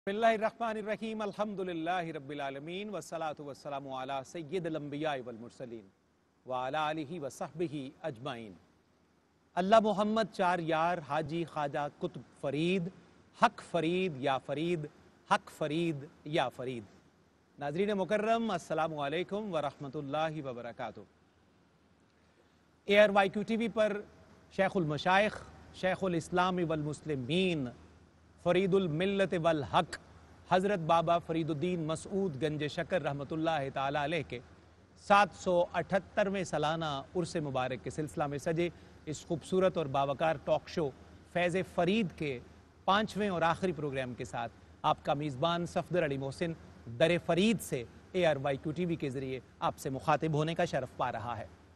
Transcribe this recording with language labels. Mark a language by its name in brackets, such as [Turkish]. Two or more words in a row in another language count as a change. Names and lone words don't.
[Arabic] بسم الله الرحمن الرحيم الحمد لله رب العالمين والصلاة والسلام على سيد الأنبياء والمرسلين وعلى آله وصحبه أجمعين. [Urdu] اللہ محمد چار یار حاجی خواجہ قطب فرید حق فرید یا فرید حق فرید یا فرید. ناظرین مکرم [Arabic] السلام عليكم ورحمة الله وبركاته. [Urdu] ARYQ TV پر شیخ المشائخ شیخ الاسلام والمسلمین فرید الملت والحق حضرت بابا فرید الدین مسعود گنج شکر رحمۃ اللہ تعالیٰ علیہ کے 778ویں سالانہ عرس مبارک کے سلسلہ میں سجے اس خوبصورت اور باوقار [English] talk show [Urdu] فیض فرید کے 5ویں اور آخری پروگرام کے ساتھ آپ کا میزبان صفدر علی محسن در فرید سے ARYQ TV کے ذریعے آپ سے مخاطب ہونے کا شرف پا رہا ہے.